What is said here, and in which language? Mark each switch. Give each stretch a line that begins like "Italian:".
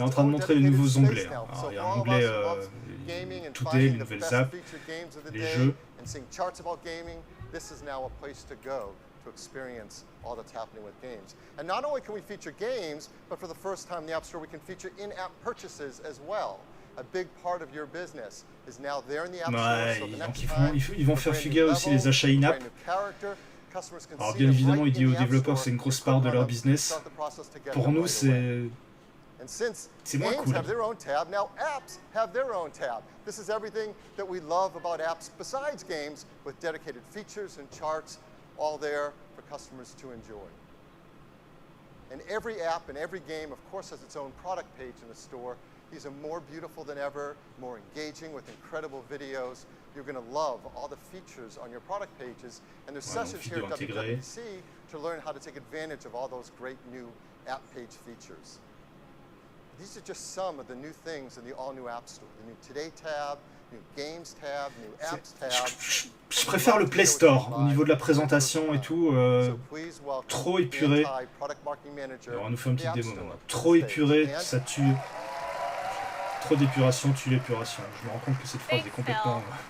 English: its own dedicated space now. So for all of us who love gaming and finding the best featured games of the day and seeing charts about gaming, this is now a place to go to experience all that's happening with games. And not only can we feature games, but for the first time in the App Store, we can feature in-app purchases as well. A big part of your business is now there in the App Store. So the next time,
French: ils vont faire figurer aussi les achats in-app. Alors bien évidemment, il dit aux développeurs c'est une grosse part de leur business. Pour nous, c'est moins cool.
English: Have their own tab. Now apps have their own tab. This is everything that we love about apps besides games, with dedicated features and charts, all there for customers to enjoy. And every app and every game, of course, has its own product page in the store. These are more beautiful than ever, more engaging with incredible videos. You're going to love all the features on your product pages. And there's sessions here at WWDC to learn how to take advantage of all those great new app page features. These are just some of the new things in the all-new App Store. The new Today tab, new Games tab, new Apps tab.
French: Je préfère le Play Store au niveau de la présentation et tout. Trop épuré. Alors, on nous fait une petite démo. Trop épuré, ça tue. Trop d'épuration tue l'épuration. Je me rends compte que cette phrase est complètement.